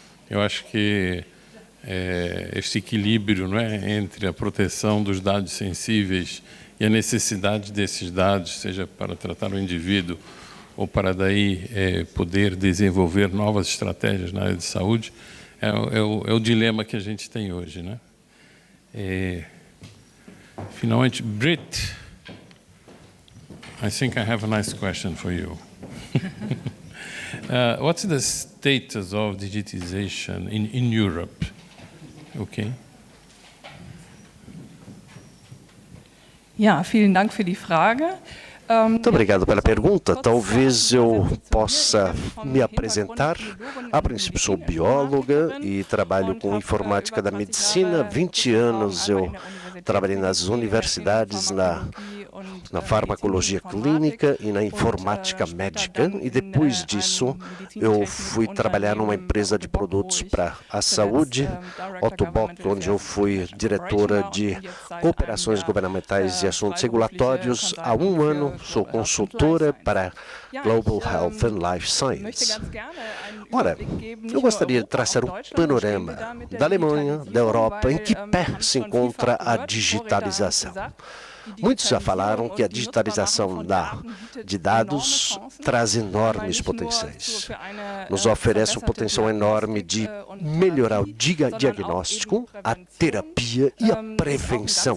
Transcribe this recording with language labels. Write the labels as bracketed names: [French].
[Portuguese] Eu acho que esse equilíbrio, não é, entre a proteção dos dados sensíveis e a necessidade desses dados, seja para tratar o indivíduo ou para daí poder desenvolver novas estratégias na área de saúde, é o dilema que a gente tem hoje, né? Finalmente, [English] Britt, I think I have a nice question for you. What's the status of digitization in Europe? Okay. [German] Ja, vielen Dank für die Frage. [Portuguese] Muito obrigado pela pergunta. Talvez eu possa me apresentar. A princípio, sou bióloga e trabalho com informática da medicina. 20 anos eu trabalhei nas universidades, na farmacologia clínica e na informática médica. E depois disso, eu fui trabalhar numa empresa de produtos para a saúde, Otobot, onde eu fui diretora de cooperações governamentais e assuntos regulatórios há 1 ano. Sou consultora para [English] Global Health and Life Science. [Portuguese] Ora, eu gostaria de traçar um panorama da Alemanha, da Europa, em que pé se encontra a digitalização. Muitos já falaram que a digitalização de dados traz enormes potenciais. Nos oferece um potencial enorme de melhorar o diagnóstico, a terapia e a prevenção.